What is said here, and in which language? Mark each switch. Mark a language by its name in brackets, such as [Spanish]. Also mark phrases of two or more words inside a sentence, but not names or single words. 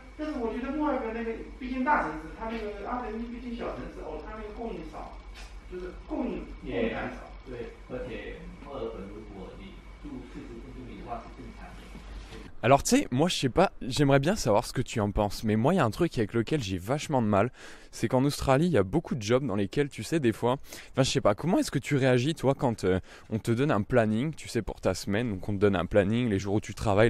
[Chinese] 但是我觉得墨尔本那个毕竟大城市，它那个阿德利毕竟小城市哦，它那个供应少，就是供感少。对，而且墨尔本如果你住40分钟里的话是正常的。 [French] Alors tu sais, moi je sais pas, j'aimerais bien savoir ce que tu en penses, mais moi il y a un truc avec lequel j'ai vachement de mal, c'est qu'en Australie il y a beaucoup de jobs dans lesquels tu sais des fois, enfin je sais pas, comment est-ce que tu réagis toi quand on te donne un planning, tu sais pour ta semaine, donc on te donne un planning, les jours où tu travailles,